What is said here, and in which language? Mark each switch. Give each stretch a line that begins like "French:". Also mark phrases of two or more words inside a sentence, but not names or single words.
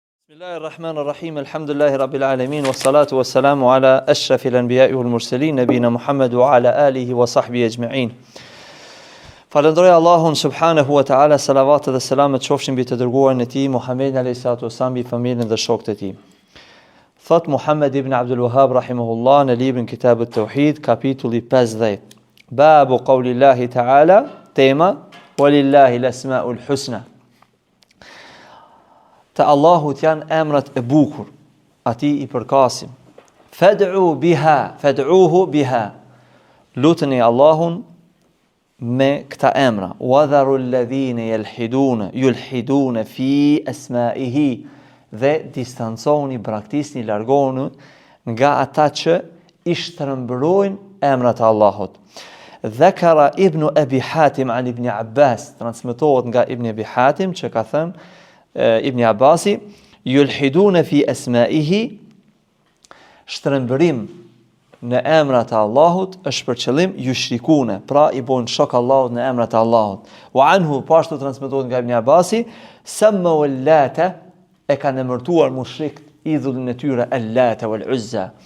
Arabic: بسم الله الرحمن الرحيم. الحمد لله رب العالمين والصلاة والسلام على أشرف الأنبياء والمرسلين نبينا محمد وعلى آله وصحبه أجمعين.
Albanian: Falenderoj Allahun
Arabic: سبحانه وتعالى,
Albanian: salavat dhe selamet qofshin mbi të dërguarin e tij Muhammedin
Arabic: عليه الصلاة والسلام,
Albanian: mbi familjen dhe shokët e tij. Thot Muhammad ibn Abdul Wahhab rahimahullah në librin Kitab at-Tauhid, kapitulli 50.
Arabic: باب قول الله تعالى, tema ولله الأسماء الحسنى.
Albanian: Të Allahut janë emrat e bukur, ati i përkasim.
Arabic: فادعوا بها، فادعوه بها.
Albanian: Luteni Allahun me këta emra.
Arabic: وذروا الذين يلحدون في أسمائه.
Albanian: Dhe distanconi, braktisni, largoni nga ata që i shtrëmbrojnë emrat e Allahut.
Arabic: ذكر ابن أبي حاتم عن ابن عباس,
Albanian: transmetohet nga ibn Abi Hatim që ka thënë Ibn Abasi,
Arabic: يلحدون في أسمائه,
Albanian: shtrëmbërim në emrat e Allahut është për qëllim yushrikune, pra i bojnë shok Allahut në emrat e Allahut.
Arabic: وعنه,
Albanian: pashtu transmetohet nga Ibn Abasi,
Arabic: سمى واللات,
Albanian: e kanë emërtuar mushrikt idhullin e tyre Allata wal Uzza.